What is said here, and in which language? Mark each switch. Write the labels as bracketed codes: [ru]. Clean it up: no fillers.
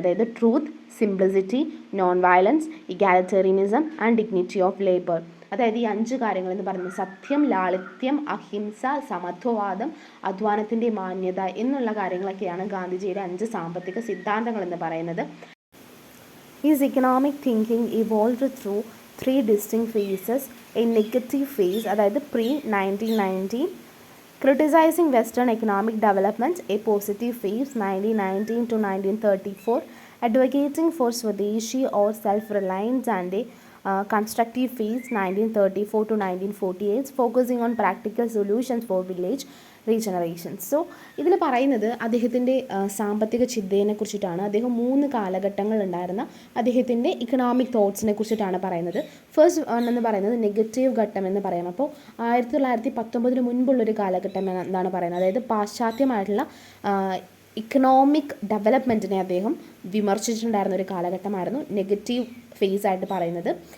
[en] അതായത് truth, simplicity, non violence, egalitarianism and dignity of labour. [ml] അതായത് ഈ 5 കാര്യങ്ങൾ എന്ന് പറയുന്നത് സത്യം, ലാളിത്യം, അഹിംസ, സമത്വവാദം, അധ്വാനത്തിൻ്റെ മാന്യത എന്നുള്ള കാര്യങ്ങളൊക്കെയാണ് ഗാന്ധിജിയുടെ 5 സാമ്പത്തിക സിദ്ധാന്തങ്ങൾ എന്ന് പറയുന്നത്. [en] His economic thinking evolved through 3 distinct phases. A negative phase, അതായത് pre-1919, criticizing Western economic development. A positive phase, 1919 to 1934, advocating for Swadeshi or self-reliance. And a constructive phase, 1934 to 1948, focusing on practical solutions for village regenerations. [ml] So ഇതിൽ പറയുന്നത് അദ്ദേഹത്തിൻ്റെ സാമ്പത്തിക ചിന്തയെ കുറിച്ചിട്ടാണ്. അദ്ദേഹം 3 കാലഘട്ടങ്ങളുണ്ടായിരുന്ന അദ്ദേഹത്തിൻ്റെ economic തോട്ട്സിനെ കുറിച്ചിട്ടാണ് പറയുന്നത്. ഫസ്റ്റ് എന്ന് പറയുന്നത് നെഗറ്റീവ് ഘട്ടം എന്ന് പറയാം. അപ്പോൾ 1919 മുൻപുള്ളൊരു കാലഘട്ടം എന്താണ് പറയുന്നത്, അതായത് പാശ്ചാത്യമായിട്ടുള്ള ഇക്കണോമിക് ഡെവലപ്മെൻറ്റിനെ അദ്ദേഹം വിമർശിച്ചിട്ടുണ്ടായിരുന്ന ഒരു കാലഘട്ടമായിരുന്നു നെഗറ്റീവ് ഫേസ് ആയിട്ട് പറയുന്നത്.